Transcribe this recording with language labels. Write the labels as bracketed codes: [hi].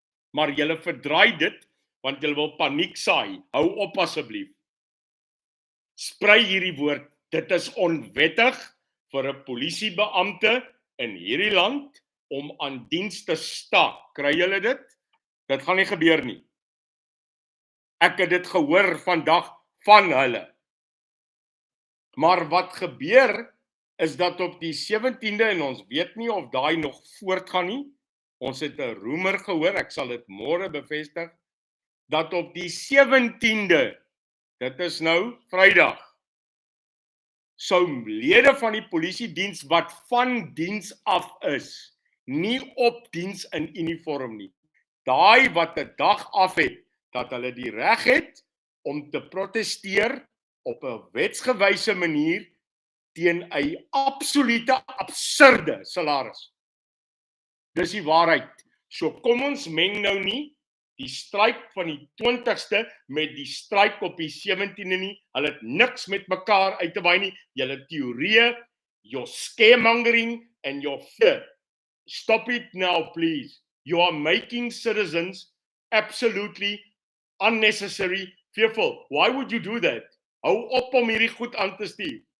[af] Maar julle verdraai dit want julle wil paniek saai. Hou op asseblief. Sprei hierdie woord. Dit is onwettig vir 'n polisiebeampte in hierdie land om aan diens te staak. Kry julle dit? Dit gaan nie gebeur nie. Ek het dit gehoor vandag van hulle. Maar wat gebeur is dat op die 17de, en ons weet nie of daai nog voortgaan nie, ons het 'n roemer gehoor, ek sal dit môre bevestig, dat op die 17de, dit is nou Vrydag, sou lede van die polisiediens wat van diens af is, nie op diens in uniform nie. Daai wat 'n dag af het, dat hulle die reg het om te protesteer op 'n wetsgewyse manier teen 'n absolute absurde salaris. Dis die waarheid. So kom ons meng nou nie die stryk van die 20ste met die stryk op die 17de nie. Hulle het niks met mekaar uit te waai nie. Julle teorieë, [en] your scaremongering and your fear. Stop it now, please. You are making citizens absolutely unnecessary fearful. Why would you do that? [af] Hou op om hierdie goed aan te stuur.